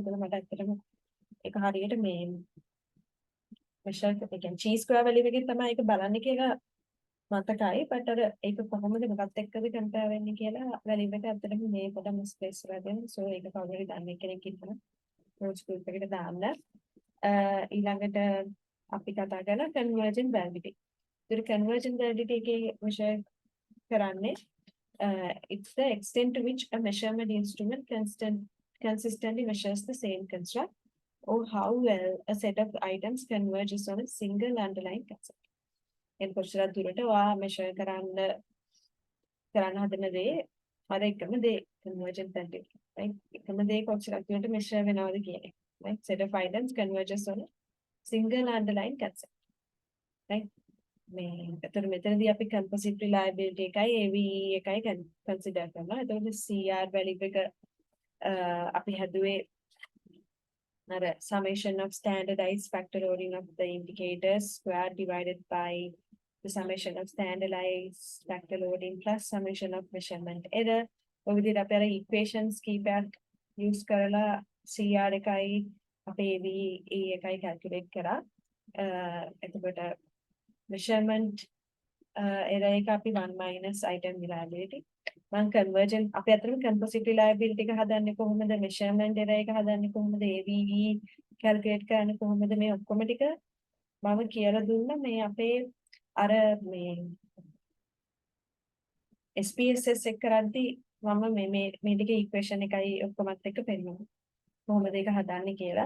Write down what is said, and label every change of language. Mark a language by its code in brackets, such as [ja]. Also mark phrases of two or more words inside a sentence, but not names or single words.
[si] මොකද මට ඇත්තටම ඒක හරියට මේ measure එක කියන්නේ [en] chi square value [si] එකකින් තමයි ඒක බලන්නේ කියලා මතකයි. but අර ඒක කොහොමද මොකක්ද එක්කද compare වෙන්නේ කියලා value එක ඇත්තටම මේ පොඩ misplace වෙලා තියෙනවා. so ඒක කවුරු හරි දන්නේ කෙනෙක් ඉන්නවා [en] notes group [si] එකට දාන්න. ඊළඟට අපි කතා කරලා [en] convergent validity. [si] ඒතර convergent validity එකේ measure කරන්නේ [en] it's the extent to which a measurement instrument consistently measures the same construct or how well a set of items converges on a single underlying concept. [si] එන් කොච්චර දුරට ඔයා measure කරන්න හදන දේ අර එකම දේ [en] convergent validity. [si] right? එකම දේ කොච්චර දුරට measure වෙනවද කියන්නේ. [en] right? set of items converges on a single underlying concept. right? [si] මේ එතකොට මෙතනදී අපි [en] composite reliability [si] එකයි AVE එකයි consider කරනවා. එතකොට CR value එක අපි හැදුවේ අර [en] summation of standardized factor loading of the indicators square divided by the summation of standardized factor loading plus summation of measurement error. [si] ඔය විදිහට අපි අර equations කීපයක් use කරලා CR එකයි අපේ AVE එකයි calculate කරා. එතකොට [en] measurement error [si] එක අපි 1 [en] minus item reliability. [si] මම convergent අපි අතරම [en] composite reliability [si] එක හදන්නේ කොහොමද, [en] measurement error [si] එක හදන්නේ කොහොමද, AVE calculate කරන්නේ කොහොමද, මේ ඔක්කොම ටික මම කියලා දුන්නා මේ අපේ අර මේ SPSS එක කරද්දී මම මේ ටික equation එකයි ඔක්කොමත් එක්ක පෙන්නනවා කොහොමද ඒක හදන්නේ කියලා.